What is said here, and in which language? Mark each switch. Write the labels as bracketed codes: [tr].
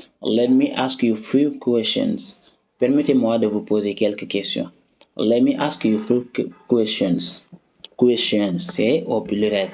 [en] Let me ask you few questions. [fr] Permettez-moi de vous poser quelques questions. [en] Let me ask you few questions. [fr] Questions, c'est au pluriel.